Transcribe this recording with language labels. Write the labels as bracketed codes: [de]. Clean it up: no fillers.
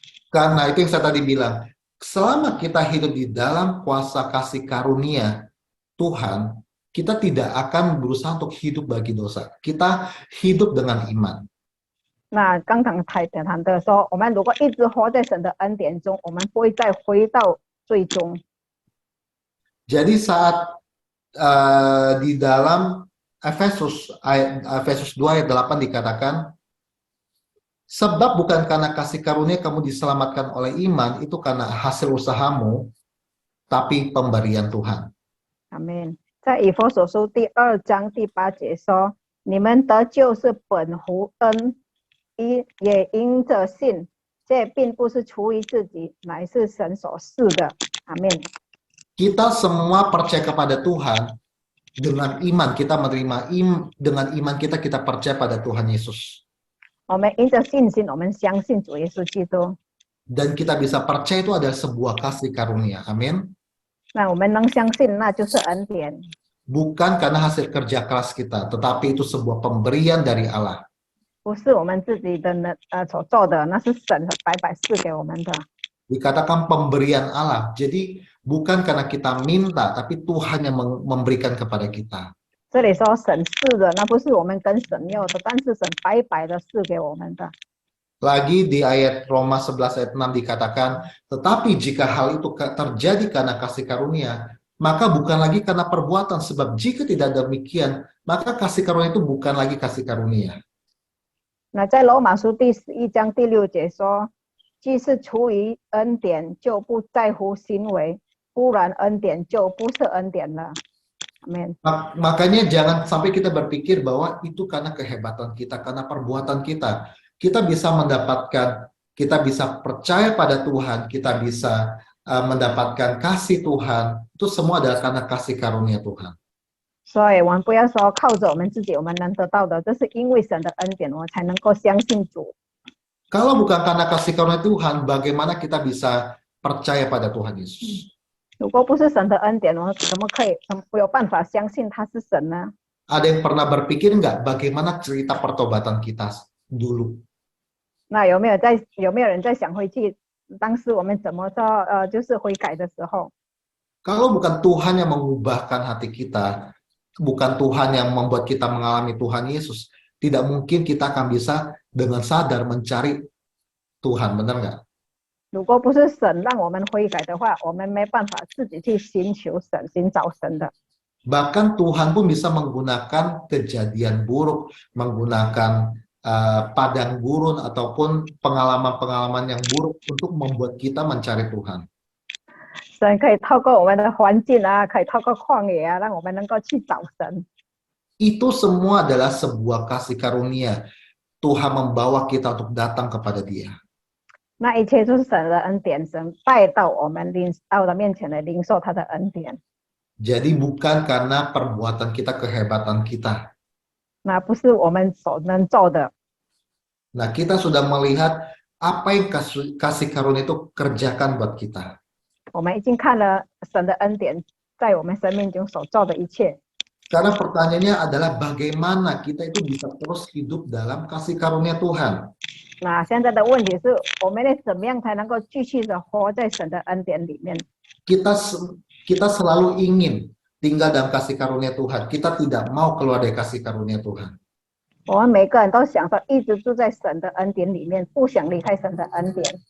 [id] Karena itu yang saya tadi bilang, selama kita hidup di dalam kuasa kasih karunia Tuhan, kita tidak akan berusaha untuk hidup bagi dosa. Kita hidup dengan iman. [zh] 那刚刚谈的说，我们如果一直活在神的恩典中，我们不会再回到最终。 [id] Jadi saat di dalam Efesus 2 ayat 8 dikatakan, sebab bukan karena kasih karunia kamu diselamatkan oleh iman, itu karena hasil usahamu, tapi pemberian Tuhan. [zh] 阿门。在以弗所书第2章第8节说：“你们得救是本乎恩，也因着信，这并不是出于自己，乃是神所赐的。”阿门。 [id] Kita semua percaya kepada Tuhan Dengan iman kita menerima dengan iman kita percaya pada Tuhan Yesus. [zh] 我们因着信心，我们相信主耶稣基督。 [id] Dan kita bisa percaya itu adalah sebuah kasih karunia. Amin. [zh] 那我们能相信，那就是恩典， [id] Bukan karena hasil kerja keras kita, tetapi itu sebuah pemberian dari Allah. [zh] 不是我们自己的所做的，那是神白白赐给我们的。 [id] Dikatakan pemberian Allah. Jadi bukan karena kita minta, tapi Tuhan yang memberikan kepada kita. [zh] 这里说神赐的，那不是我们跟神要的，但是神白白的赐给我们的。 [id] Lagi di ayat Roma 11 ayat 6 dikatakan, tetapi jika hal itu terjadi karena kasih karunia, maka bukan lagi karena perbuatan, sebab jika tidak demikian, maka kasih karunia itu bukan lagi kasih karunia. [zh] 那在罗马书第11章第6节说，既是出于恩典，就不在乎行为，不然恩典就不是恩典了。 [id] Amin. Makanya jangan sampai kita berpikir bahwa itu karena kehebatan kita, karena perbuatan kita. Kita bisa mendapatkan, kita bisa percaya pada Tuhan, kita bisa mendapatkan kasih Tuhan. Itu semua adalah karena kasih karunia Tuhan. [zh] 所以我们不要说靠着我们自己我们能得到的，这是因为神的恩典，我才能够相信主。 [id] Kalau bukan karena kasih karunia Tuhan, bagaimana kita bisa percaya pada Tuhan Yesus? [zh] 如果不是神的恩典，我怎么可以有办法相信他是神呢？ [id] Ada yang pernah berpikir nggak bagaimana cerita pertobatan kita dulu? [zh] 那有没有人在想回去，当时我们怎么做就是悔改的时候？ [id] Kalau bukan Tuhan yang mengubahkan hati kita, bukan Tuhan yang membuat kita mengalami Tuhan Yesus, tidak mungkin kita akan bisa dengan sadar mencari Tuhan, benar nggak? [zh] 如果不是神让我们悔改的话，我们没办法自己去寻求神、寻找神的。 [id] Bahkan Tuhan pun bisa menggunakan kejadian buruk, menggunakan padang gurun ataupun pengalaman-pengalaman yang buruk untuk membuat kita mencari Tuhan. [zh] 神可以透过我们的环境啊，可以透过旷野啊，让我们能够去找神。 [id] Itu semua adalah sebuah kasih karunia. Tuhan membawa kita untuk datang kepada Dia. [zh] 那一切就是神的恩典，神带到我们到他面前来领受他的恩典。 [id] Jadi bukan karena perbuatan kita, kehebatan kita. [zh] 那不是我们所能做的。 [id] Nah, kita sudah melihat apa yang kasih karunia itu kerjakan buat kita. [zh] 我们已经看了神的恩典在我们生命中所做的一切。 [id] Karena pertanyaannya adalah bagaimana kita itu bisa terus hidup dalam kasih karunia Tuhan. [zh] 那现在的问题是我们怎么样才能够继续的活在神的恩典里面？ [id] Kita selalu ingin tinggal dalam kasih karunia Tuhan. Kita tidak mau keluar dari kasih karunia Tuhan. [zh] 我们每个人都想说一直住在神的恩典里面，不想离开神的恩典。